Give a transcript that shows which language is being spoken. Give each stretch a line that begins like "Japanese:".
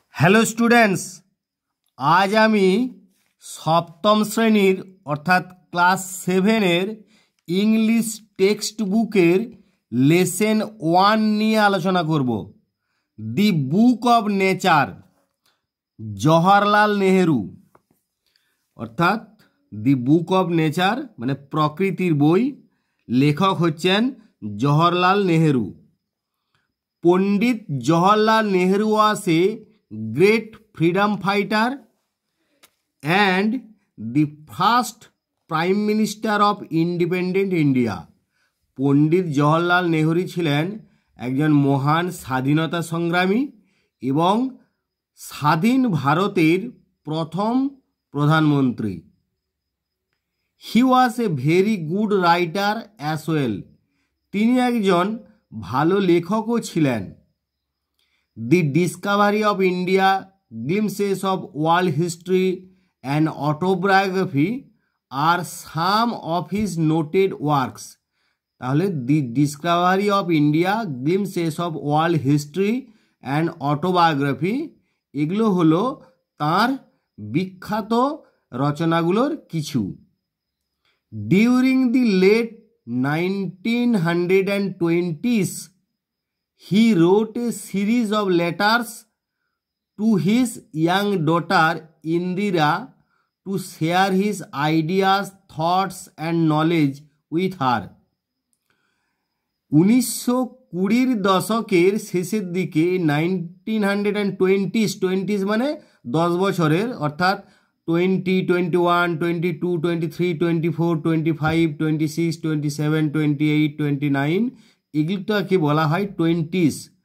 Bangla: Hello students, আজ আমি সপ্তম শ্রেণীর অর্থাৎ ক্লাস 7-এর ইংলিশ টেক্সট বুকের লেসন 1 নিয়ে আলোচনা করব।
English: The book of nature, Jawaharlal Nehru.
Bangla: অর্থাৎ দি বুক অব নেচার মানে প্রকৃতির বই, লেখক হচ্ছেন Jawaharlal Nehru.
English: Pandit Jawaharlal Nehru was a great freedom fighter and the first prime minister of independent India.
Bangla: Pandit Jawaharlal Nehru ছিলেন একজন মহান স্বাধীনতা সংগ্রামী এবং স্বাধীন ভারতের প্রথম প্রধানমন্ত্রী।
English: He was a very good writer as well.
Bangla: তিনি একজন ভালো লেখকও ছিলেন।
English: The discovery of India, glimpses of world history and autobiography আর some of his noted works.
Bangla: তাহলে দি Discovery of India, glimpses of world history and autobiography এগুলো হলো তাঁর বিখ্যাত রচনাগুলোর কিছু।
English: During the late 1920s, he wrote a series of letters to his young daughter Indira to share his ideas, thoughts and knowledge with her.
Bangla: 1920 দশকের শেষের দিকে 1920s মানে 10 বছরের, অর্থাৎ 20, 21, 22, 23, 24, 25, 26, 27, 28, 29 এগুলোকে বলা হয় 20s।